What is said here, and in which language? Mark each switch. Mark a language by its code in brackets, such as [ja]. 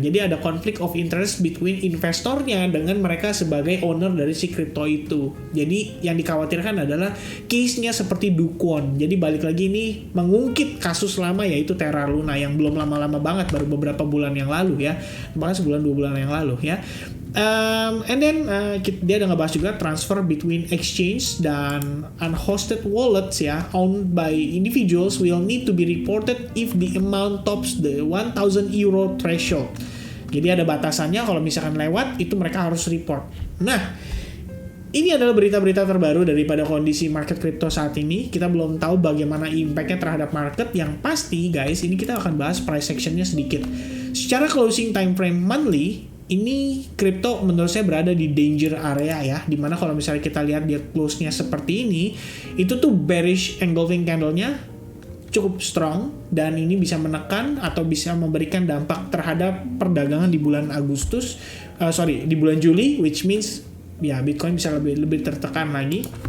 [id] Jadi ada conflict of interest between investornya dengan mereka sebagai owner dari si kripto itu. Jadi yang dikhawatirkan adalah case-nya seperti Do Kwon. Jadi balik lagi ini mengungkit kasus lama yaitu Terra Luna yang belum lama-lama banget, baru beberapa bulan yang lalu ya. Bahkan sebulan 2 bulan yang lalu ya. [en] And then [id] dia ada ngebahas juga [en] transfer between exchange dan unhosted wallets ya, owned by individuals will need to be reported if the amount tops the 1,000 euro threshold. [id] Jadi ada batasannya, kalau misalkan lewat itu mereka harus report. Nah, ini adalah berita-berita terbaru daripada kondisi market crypto saat ini. Kita belum tahu bagaimana impact-nya terhadap market. Yang pasti guys, ini kita akan bahas price action-nya sedikit. Secara closing time frame monthly, ini kripto menurut saya berada di danger area ya, dimana kalau misalnya kita lihat dia close-nya seperti ini, itu tuh bearish engulfing candle-nya cukup strong, dan ini bisa menekan atau bisa memberikan dampak terhadap perdagangan di bulan di bulan Juli, [en] which means [id] ya Bitcoin bisa lebih tertekan lagi.